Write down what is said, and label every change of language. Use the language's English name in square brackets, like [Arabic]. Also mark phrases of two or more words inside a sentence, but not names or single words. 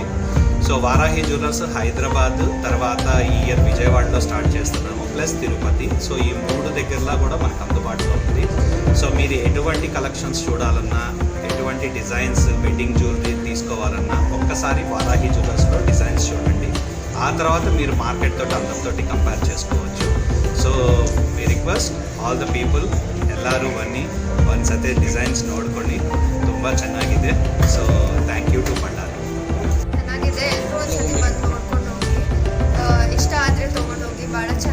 [Telugu] సో వారాహి జ్యువెలర్స్ హైదరాబాద్, తర్వాత ఈ ఇయర్ విజయవాడలో స్టార్ట్ చేస్తున్నాము, ప్లస్ తిరుపతి. సో ఈ 3 దగ్గరలో కూడా మనకు అందుబాటులో ఉంది. సో మీరు ఎటువంటి కలెక్షన్స్ చూడాలన్నా, ఎటువంటి డిజైన్స్ [English] wedding jewellery [Telugu] తీసుకోవాలన్నా ఒక్కసారి వారాహి జ్యువెలర్స్లో డిజైన్స్ చూడండి. ఆ తర్వాత మీరు మార్కెట్ తోటి అందరితో కంపేర్ చేసుకోవచ్చు. [English] so we request all the people [Kannada] ಎಲ್ಲರೂ ಬನ್ನಿ, ಒಂದ್ಸತಿ ಡಿಸೈನ್ಸ್ ನೋಡ್ಕೊಳ್ಳಿ, ತುಂಬ ಚೆನ್ನಾಗಿದೆ. [English] so thank you to Ballari. [Kannada] ಚೆನ್ನಾಗಿದೆ, ಎಲ್ಲರೂ ಒಂದ್ಸತಿ ಬಂದು ನೋಡ್ಕೊಂಡು ಹೋಗಿ, ಇಷ್ಟ ಆದರೆ ತೊಗೊಂಡೋಗಿ.